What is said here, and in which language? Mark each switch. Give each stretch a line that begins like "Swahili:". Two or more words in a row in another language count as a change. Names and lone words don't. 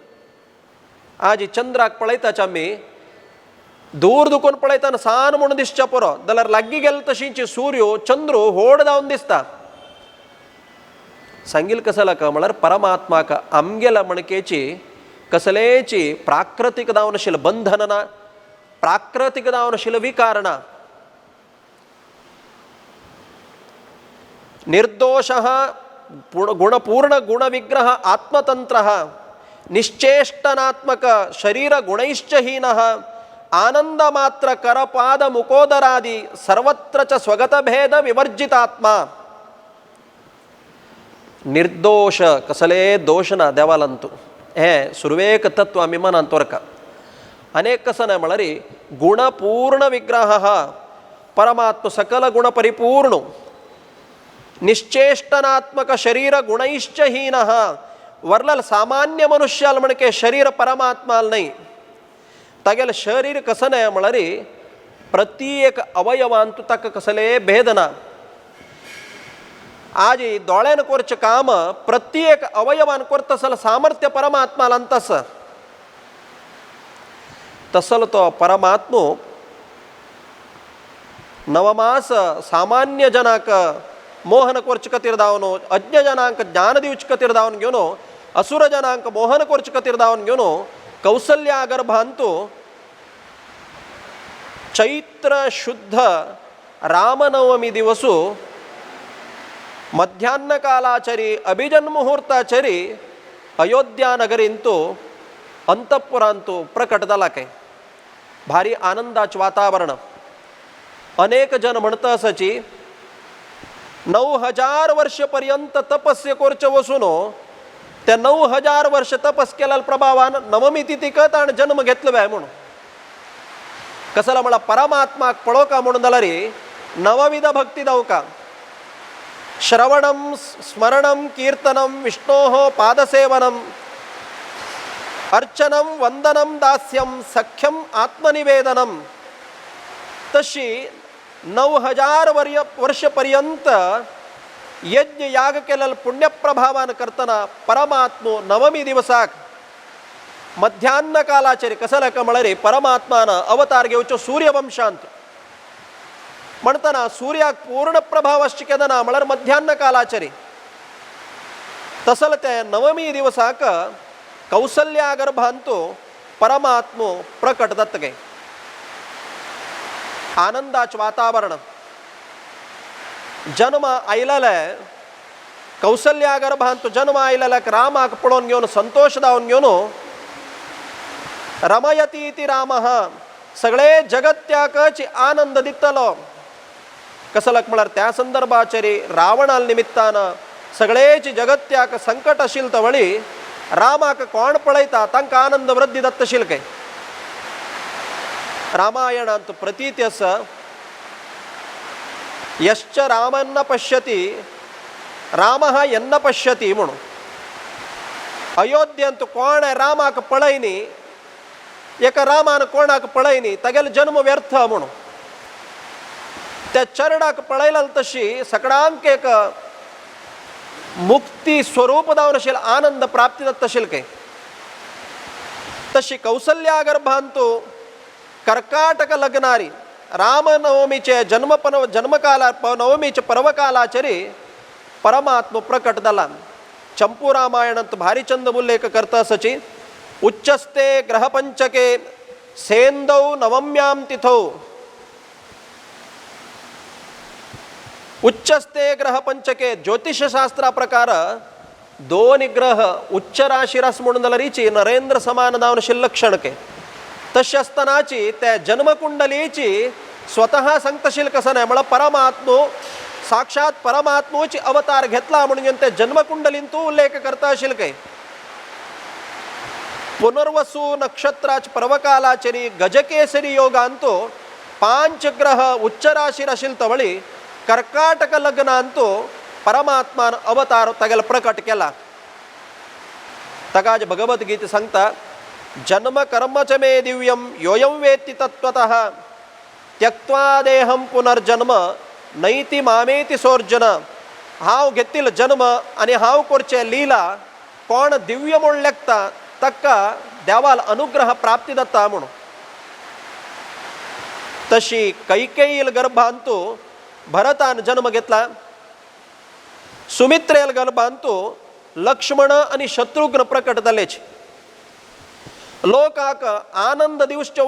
Konkani: आज चंद्राक पळयताच आमी दूर दुखून पळयतना सान म्हणून दिसच्या पुरो जाल्यार लागीं गेले तशीची सूर्य चंद्र होड जावन दिसता. सांगिल कसं लाका म्हळ्यार परमात्माक आमगेल्या मणकेची कसलेची प्राकृतिक जावन आशिल्ली बंधना प्राकृतिक जावन आशिल्ली विकारणां.
Sanskrit: निर्दोषः गुणपूर्ण गुणविग्रह आत्मतंत्रः निश्चेष्टनात्मक शरीर गुणैश्च हीनः आनंदमात्र करपाद मुकोदरादि सर्वत्र च स्वगत भेद विवर्जितात्मा.
Konkani: निर्दोष कसले दोष ना देवालंतू हे सुरवेक तत्व आमी मनांत तोरका. अनेक कसं न्हय म्हळ्यार गुणपूर्ण विग्रह परमात्मा सकल गुण परिपूर्ण
Sanskrit: निश्चेष्टनात्मक शरीर गुणैश्च हीनः
Konkani: वर्लल सामान्य मनुष्याल म्हणके शरीर परमात्माल नाही. तागेल शरीर कसं न्हय म्हळ्यार प्रत्येक अवयवांतू ताका कसले भेद ना. आज दोळ्यान करचें काम प्रत्येक अवयवान करता आसलें सामर्थ्य परमात्मालांत आसा. तसलो तो परमात्मो नवमास सामान्य जनाक मोहन करचे खातीर धांवन अज्ञ जनांक ज्ञान दिवचे खातीर धांवन घेवन असुर जनांक मोहन करचे खातीर धांवन घेवन कौसल्या गर्भांतू चैत्र शुद्ध रामनवमी दिवसू मध्याह्न कालाचरी अभिजन मुहूर्ताचरी अयोध्या नगरींतू अंतपुरांतू प्रकट जाला काय. भारी आनंदाचे वातावरण. अनेक जन म्हणता आसाची 9,000 वर्षपर्यंत तपस्ये कोरचे वसून त्या 9,000 वर्ष तपस केला प्रभावान नवमी तिथिकत आणि जन्म घेतलं बाय म्हणून कसला मला परमात्माक पळो का म्हणून जाल्यार नवविध भक्ती जाऊ का
Sanskrit: श्रवणम स्मरणम कीर्तनम विष्णोः पादसेवनम अर्चनम वंदनम दास्यम सख्यम आत्मनिवेदनम
Konkani: तशी 9,000 वर्षपर्यंत यज्ञ याग केलेलं पुण्यप्रभावान करताना परमात्मो नवमी दिवसाक मध्यान्न कालाचेर कसं का म्हळ्यार परमात्मानं अवतार घेवचो सूर्यवंशांत म्हणताना सूर्याक पूर्ण प्रभाव अशें केदना म्हळ्यार मध्यान्न कालाचेर तसल ते नवमी दिवसाक कौसल्या गर्भांतो परमात्मो प्रकट जातगे आनंदाच वातावरण जन्म आयलेले कौसल्या गर्भांत जन्म आयलेल्याक रामाक पळोवन घेवन संतोष दावन घेवन
Sanskrit: रमयती इति रामः
Konkani: सगळे जगत्याकच आनंद दितलो कसलक म्हळ्यार त्या संदर्भाचेर रावणाल निमित्तान सगळेच जगत्याक संकट आशिल्ल तवळी रामाक कोण पळयता तांकां आनंद वृद्धी दत्तशील काय रामायणांत प्रतीती आसा
Sanskrit: यश्च रामन्न पश्यति रामः यन्न पश्यति
Konkani: म्हणून अयोध्येंत कोण रामाक पळयनी एका रामान कोणाक पळयनी तागेलो जन्म व्यर्थ म्हणून त्या चरणाक पळयला तशी सगळ्यांक एक मुक्ती स्वरूप जावन आशिल्लो आनंद प्राप्ती जाता आशिल्लो काय तशी कौसल्या गर्भांतो कर्काटक लग्नारी रामनवमीचे जन्मकाला नवमीचे पर्वकालाचेरी परमात्म प्रकट जाला चंपू रामायणांत भारी चंद उल्लेख करता
Sanskrit: सची उच्चस्ते ग्रहपंचके सेंदौ नवम्यां तिथौ उच्चस्ते ग्रहपंचके
Konkani: ज्योतिषशास्त्रा प्रकार 2 ग्रह उच्च राशीरस म्हणून जाल्यार हिची नरेंद्र समान जावन आशिल्ली लक्षणके तशी असतानाची त्या जन्मकुंडलीची स्वतः सांगतशील कसं नाही म्हळ्यार परमात्मो साक्षात परमात्मोची अवतार घेतला म्हणून त्या जन्मकुंडलीन तू उल्लेख करता आशिल काय पुनर्वसू नक्षत्राच पर्वकालाचेरी गजकेसरी योगांतो 5 ग्रह उच्च राशीर आशिल तवळी कर्काटक लग्नांतो परमात्मान अवतार तागेलो प्रकट केला तकाज भगवद्गीता सांगता
Sanskrit: जन्म कर्म च मे दिव्यम योयम वेत्ति तत्त्वतः त्यक्त्वा देहम पुनर्जन्म नैति मामेति सोर्जन
Konkani: हाव घेतिल्लो जन्म आनी हाव करचे लीला कोण दिव्य म्हूण लेखता ताका देवाल अनुग्रह प्राप्ती जाता म्हणून तशी कैकेयील गर्भांतू भरतान जन्म घेतला सुमित्रेल गर्भांतू लक्ष्मण आणि शत्रुघ्न प्रकट जालेच लोकाक आनंद दिवचे